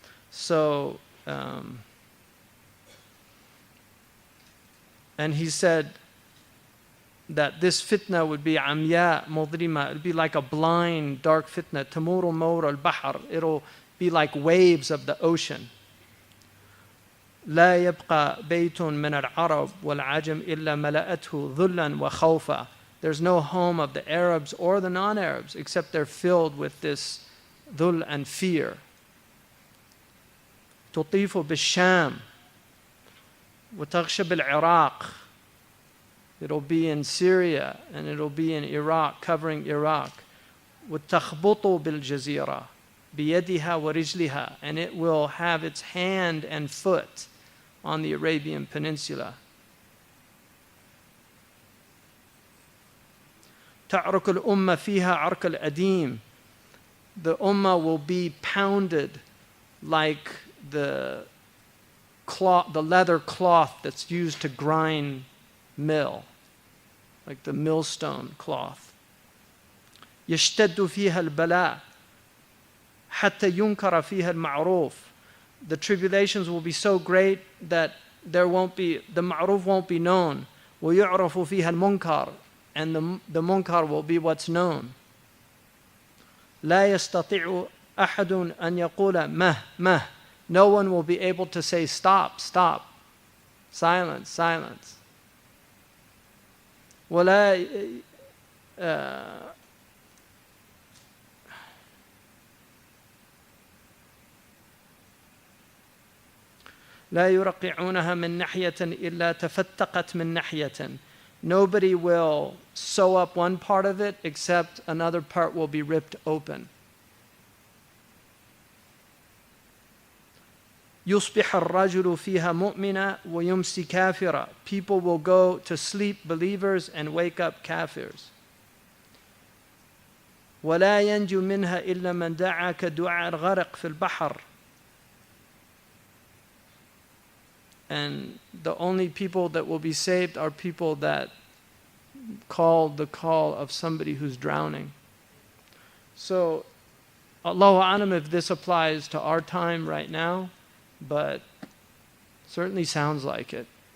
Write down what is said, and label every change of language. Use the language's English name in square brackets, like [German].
[English] So, and he said that this fitna would be amya mudrima. It would be like a blind, dark fitna. [Arabic] Tamuru mawr al-bahr. [English] It'll be like waves of the ocean. [Arabic] لا يبقى بيت من العرب والعجم إلا ملأته ذلا وخوفا. [English] There's no home of the Arabs or the non-Arabs except they're filled with this dhul and fear. [Arabic] تطيف بالشام وتغشى بالعراق. [English] It'll be in Syria and it'll be in Iraq, covering Iraq. [Arabic] وتخبط بالجزيرة بيدها ورجلها. [English] And it will have its hand and foot on the Arabian Peninsula. [Arabic] تعرك الأمة فيها عرك الأديم. [English] The ummah will be pounded like the leather cloth that's used to grind mill, like the millstone cloth. [Arabic] يشتد فيها البلاء حتى ينكر فيها المعروف. [English] The tribulations will be so great that the ma'ruf won't be known. [Arabic] ويعرف فيها المنكر, [English] and the munkar will be what's known. [Arabic] لا يستطيع أحد أن يقول مه. [English] No one will be able to say stop, silence. [Arabic] ولا لا يرقعونها من ناحية إلا تفتقت من ناحية. [English] Nobody will sew up one part of it except another part will be ripped open. [Arabic] يصبح الرجل فيها مؤمنا ويمسي كافرا. [English] People will go to sleep believers and wake up kafirs. [Arabic] ولا ينجو منها إلا من دعا كدعاء الغرق في البحر. [English] And the only people that will be saved are people that call the call of somebody who's drowning. So, Allahu A'lam if this applies to our time right now, but certainly sounds like it.